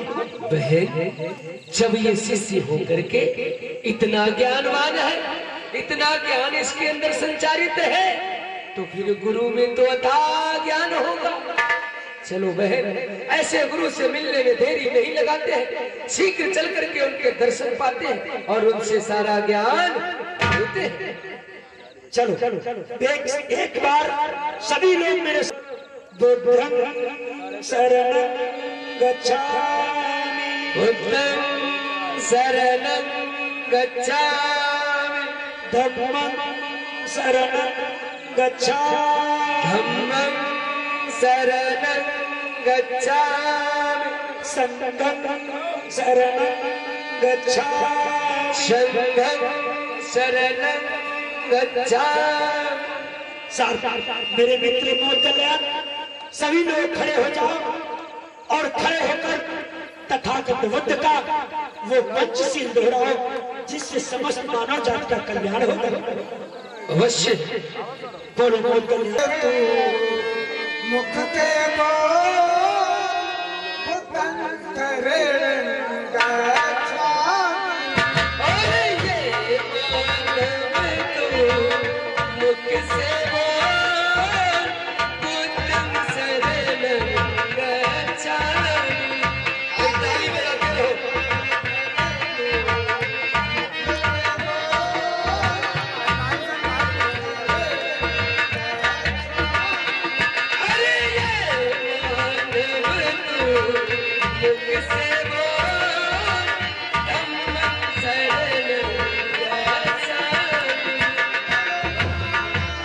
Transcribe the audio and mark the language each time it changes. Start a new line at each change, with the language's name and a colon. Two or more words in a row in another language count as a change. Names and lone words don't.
Hindi: बहन, जब ये शिष्य होकर के इतना ज्ञानवान है, इतना ज्ञान इसके अंदर संचारित है, तो फिर गुरु में तो अथाह ज्ञान होगा। चलो बहन, ऐसे गुरु से मिलने में देरी नहीं लगाते हैं, शीघ्र चल करके उनके दर्शन पाते हैं और उनसे सारा ज्ञान लेते हैं। चलो एक बार सभी लोग मेरे
Pali: बुद्धं शरणं गच्छामि, बुद्धं शरणं गच्छामि, धम्मं शरणं गच्छामि, धम्मं शरणं गच्छामि, संघं शरणं गच्छामि, संघं शरणं गच्छामि।
Hindi: मेरे मित्र मोद कल्याण, सभी लोग खड़े हो जाओ और खड़े होकर तथागत बुद्ध का वो पंचशील दोहराओ, जिससे समस्त मानव जाति का कल्याण होगा। अवश्य बोलो मोद कल्याण। मुख के वो
Pali: बुद्धं शरणं गच्छामि।
Hindi: अरे ये मानव तो मुख से बोल,
Pali: बुद्धं शरणं गच्छामि।
Hindi: एक ताली बजाते रहो। अरे ये मानव तो मुख से बोल,
Pali: धम्मं शरणं गच्छामि।